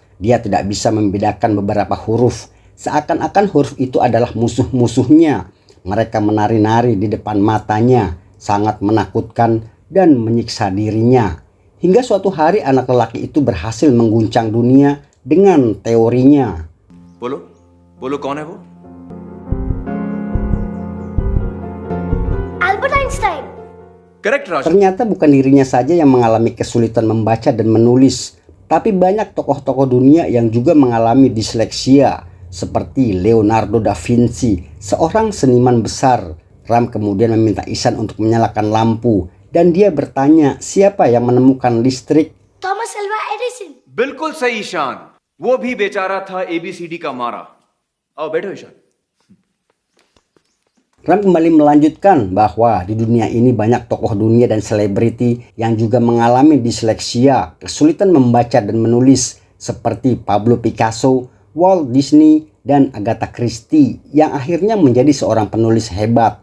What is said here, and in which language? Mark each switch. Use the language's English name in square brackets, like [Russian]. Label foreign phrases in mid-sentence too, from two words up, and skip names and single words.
[Indonesian] Dia tidak bisa membedakan beberapa huruf. Seakan-akan huruf itu adalah musuh-musuhnya. Mereka menari-nari di depan matanya, sangat menakutkan dan menyiksa dirinya. Hingga suatu hari anak lelaki itu berhasil mengguncang dunia dengan teorinya. [Hindi] बोलो बोलो कौन है वो? Albert Einstein. करेक्ट राज. [Indonesian] Ternyata bukan dirinya saja yang mengalami kesulitan membaca dan menulis, tapi banyak tokoh-tokoh dunia yang juga mengalami disleksia, seperti Leonardo da Vinci, seorang seniman besar. Ram kemudian meminta Ihsan untuk menyalakan lampu, dan dia bertanya siapa yang menemukan listrik. Thomas Alva Edison. [Hindi] बिल्कुल सही ईशान. वो भी बेचारा था ABCD का मारा. आओ बैठो ईशान. [Indonesian] Ram kembali melanjutkan bahwa di dunia ini banyak tokoh dunia dan selebriti yang juga mengalami disleksia, kesulitan membaca dan menulis, seperti Pablo Picasso, Walt Disney, dan Agatha Christie yang akhirnya menjadi seorang penulis hebat.